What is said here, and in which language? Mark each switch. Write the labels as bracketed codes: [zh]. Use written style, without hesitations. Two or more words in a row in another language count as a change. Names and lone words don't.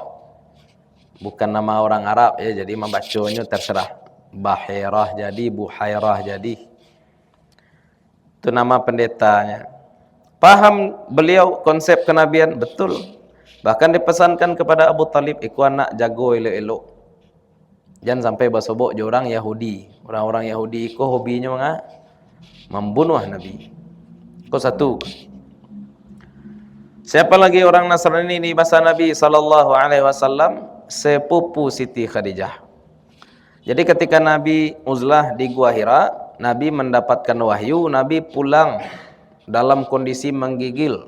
[id] Bukan nama orang Arab ya, jadi membacanya terserah. Bahirah jadi, Buhairah jadi. Itu nama pendetanya. Paham beliau konsep kenabian? Betul. Bahkan dipesankan kepada Abu Talib, [min] iku anak jago elok-elok. [id] Jangan sampai basobok je orang Yahudi. Orang-orang Yahudi iku hobinya membunuh Nabi. Kau satu. Siapa lagi orang Nasrani di masa Nabi SAW? Sepupu Siti Khadijah. Jadi ketika Nabi uzlah di Gua Hira, Nabi mendapatkan wahyu, Nabi pulang dalam kondisi menggigil.